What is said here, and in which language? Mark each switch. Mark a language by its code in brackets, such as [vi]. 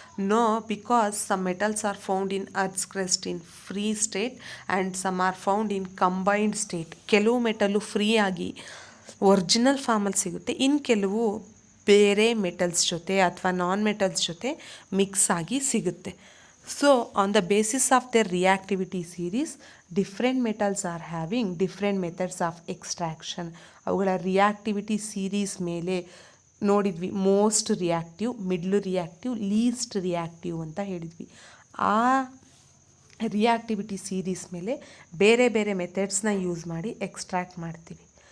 [en] No, because some metals are found in earth's crust in free state and some are found in combined state. [kn] ಕೆಲವು metal free ಆಗಿ original ಫಾರ್ಮಲ್ಲಿ ಸಿಗುತ್ತೆ, ಇನ್ನು ಕೆಲವು ಬೇರೆ metals ಜೊತೆ ಅಥವಾ ನಾನ್ ಮೆಟಲ್ಸ್ ಜೊತೆ ಮಿಕ್ಸ್ ಆಗಿ ಸಿಗುತ್ತೆ. [en] So on the basis of their reactivity series, different metals are having different methods of extraction. [kn] ಅವುಗಳ ರಿಯಾಕ್ಟಿವಿಟಿ ಸೀರೀಸ್ ಮೇಲೆ ನೋಡಿದ್ವಿ. Most reactive, middle reactive, list reactive ಅಂತ ಹೇಳಿದ್ವಿ. ಆ ರಿಯಾಕ್ಟಿವಿಟಿ ಸೀರೀಸ್ ಮೇಲೆ ಬೇರೆ ಬೇರೆ ಮೆಥಡ್ಸ್ನ ಯೂಸ್ ಮಾಡಿ ಎಕ್ಸ್ಟ್ರಾಕ್ಟ್ ಮಾಡ್ತೀವಿ.